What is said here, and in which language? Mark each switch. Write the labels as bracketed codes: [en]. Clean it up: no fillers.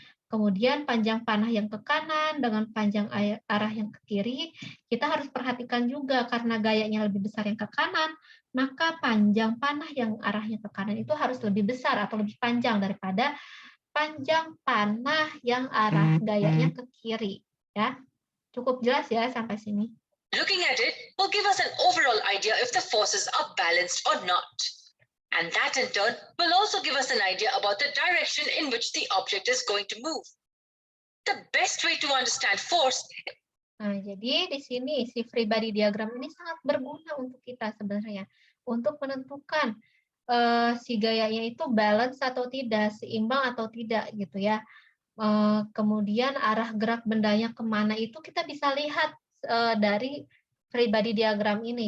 [id] Kemudian panjang panah yang ke kanan dengan panjang arah yang ke kiri, kita harus perhatikan juga karena gayanya lebih besar yang ke kanan, maka panjang panah yang arahnya ke kanan itu harus lebih besar atau lebih panjang daripada panjang panah yang arah gayanya ke kiri. Ya, cukup jelas ya sampai sini. [en] Looking at it will give us an overall idea if the forces are balanced or not. And that in turn will also give us an idea about the direction in which the object is going to move. The best way to understand force. [id] Nah, jadi di sini si free body diagram ini sangat berguna untuk kita sebenarnya untuk menentukan si gayanya itu balance atau tidak, seimbang atau tidak gitu ya. Kemudian arah gerak bendanya kemana itu kita bisa lihat dari free body diagram ini.